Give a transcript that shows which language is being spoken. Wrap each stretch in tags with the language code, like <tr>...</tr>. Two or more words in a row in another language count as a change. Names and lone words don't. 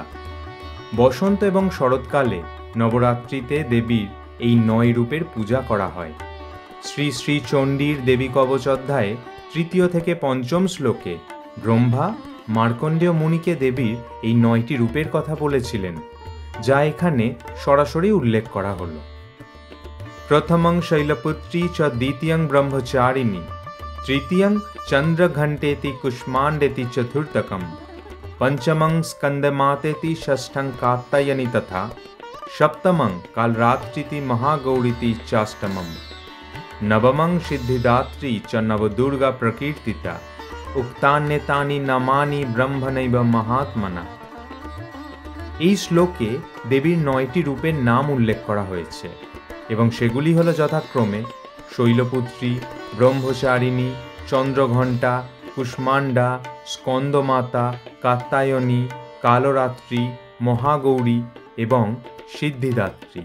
<bn>বসন্ত এবং শরৎকালে নবরাত্রিতে দেবীর এই 9 রূপের পূজা করা হয়। শ্রী শ্রী চণ্ডীর দেবী কবচ অধ্যায়ে 3 থেকে 5 শ্লোকে ব্রহ্মা মার্কণ্ডেয় মুনিকে দেবীর এই 9টি রূপের কথা বলেছিলেন, যা এখানে সরাসরি উল্লেখ করা হল।</bn> <sa>প্রথমং শৈলপুত্রী চ দ্বিতীয়ং ব্রহ্মচারিণী, তৃতীয়ং চন্দ্রঘণ্টেতি কুষ্মাণ্ডেতি চতুর্থকম, পঞ্চমং স্কন্দমাতেতি ষষ্ঠং কাত্যায়নী তথা, সপ্তমং কালরাত্রিতি মহাগৌরীতি চাষ্টমম, নবমং সিদ্ধিদাত্রী চ নবদুর্গা প্রকীর্তিতা, উক্তান্যেতানি নামানি ব্রহ্মণৈব মহাত্মনা।</sa> <bn>এই শ্লোকে দেবীর 9টি রূপের নাম উল্লেখ করা হয়েছে এবং সেগুলি হল যথাক্রমে শৈলপুত্রী, ব্রহ্মচারিণী, চন্দ্রঘণ্টা, কুষ্মাণ্ডা, স্কন্দমাতা, কাত্যায়নী, কালরাত্রি, মহাগৌরী এবং সিদ্ধিদাত্রী।</bn>